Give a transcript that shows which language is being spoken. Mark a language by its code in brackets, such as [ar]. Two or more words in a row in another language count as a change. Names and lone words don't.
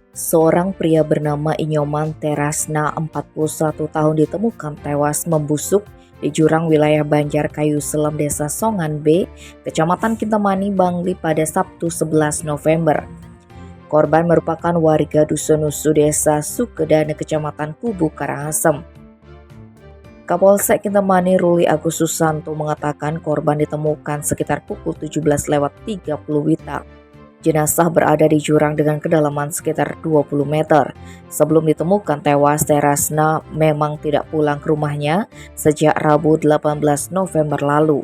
[id] Seorang pria bernama Inyoman Terasna 41 tahun ditemukan tewas membusuk di jurang wilayah Banjarkayu Selem Desa Songan B, Kecamatan Kintamani, Bangli pada Sabtu 11 November. Korban merupakan warga Dusun Nusu Desa Sukedane Kecamatan Kubu Karangasem. Kapolsek Kintamani Ruli Agus Susanto mengatakan korban ditemukan sekitar pukul 17.30 WITA. Jenazah berada di jurang dengan kedalaman sekitar 20 meter. Sebelum ditemukan tewas, Terasna memang tidak pulang ke rumahnya sejak Rabu 18 November lalu.